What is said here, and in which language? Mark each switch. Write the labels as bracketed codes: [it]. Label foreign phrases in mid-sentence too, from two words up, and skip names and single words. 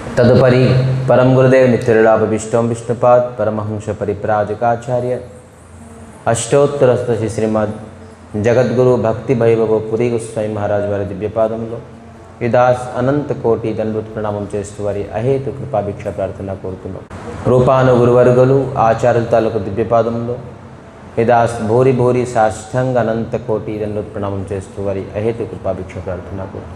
[sa] तदुपरि परम गुरुदेव नित्यलाभ विष्णु विष्णुपाद परमहंस परिप्राजकाचार्य अष्टोत्तरस्तु श्रीमद् जगद्गुरु भक्ति वैभव पुरी गोस्वामी महाराज [te] वाరి దివ్యపాదములో విదాస్ అనంత కోటి దండవత్ ప్రణామం చేస్తూ వారి అహేతు కృపాభిక్ష ప్రార్థన కోరుతున్నాం. రూపాను గురువర్గలు ఆచార్యుల తాలూకు దివ్యపాదములో విదాస్ భూరి భూరి సాష్టాంగ అనంత కోటి దండవత్ ప్రణామం చేస్తూ వారి అహేతు కృపాభిక్ష ప్రార్థన కోరుతున్నాం.